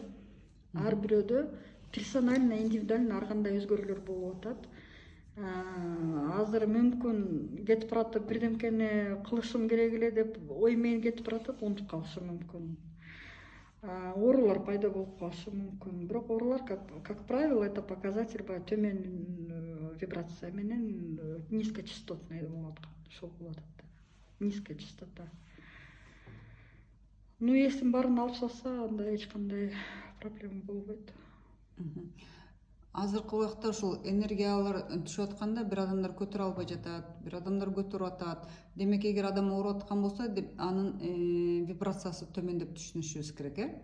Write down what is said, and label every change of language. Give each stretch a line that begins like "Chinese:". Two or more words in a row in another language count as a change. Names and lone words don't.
Kyrgyz: Ар бирөөдө
Russian: персонально, индивидуально
Kyrgyz: ар кандай өзгөрүүлөр болуп атат. Азыр мүмкүн кетип баратып бирдемкени кылышым керек эле деп ой менен кетип баратып, унутуп калышы мүмкүн. Оорулар пайда болуп калышы мүмкүн. Бирок оорулар,
Russian: как правило, это показатель
Kyrgyz: төмөн вибрация менен низкочастотный болуп аткан. Ошол болуп атат да.
Russian: Низкая частота. Ну,
Kyrgyz: эсин баарын алып салса, анда эч кандай проблема болбойт. Азыркы убакта ушул энергиялар түшүп атканда бир адамдар көтөрө албай жатат, бир адамдар көтөрүп атат. Демек, эгер адам ооруп аткан болсо, анын вибрациясы төмөн деп түшүнүшүбүз керек,